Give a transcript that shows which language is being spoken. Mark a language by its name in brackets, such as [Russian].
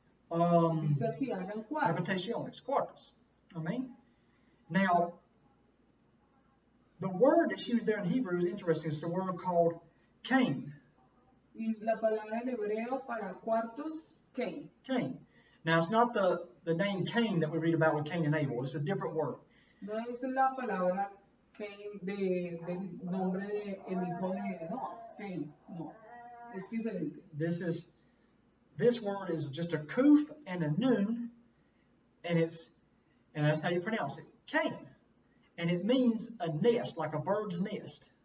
[Spanish] Dice aquí, hagan cuartos. Habitaciones, cuartos. Amen. [English] Now, the word that's used there in Hebrew is interesting. It's the word called Cain. [Spanish] Y la palabra en hebreo para cuartos, Cain. Cain. [English] Now, it's not the name Cain that we read about with Cain and Abel. It's a different word. [Spanish] No es la palabra Cain del nombre de el hijo de no, Cain, no. Es diferente. [English] This word is just a kuf and a nun, and that's how you pronounce it, Cain. And it means a nest, like a bird's nest.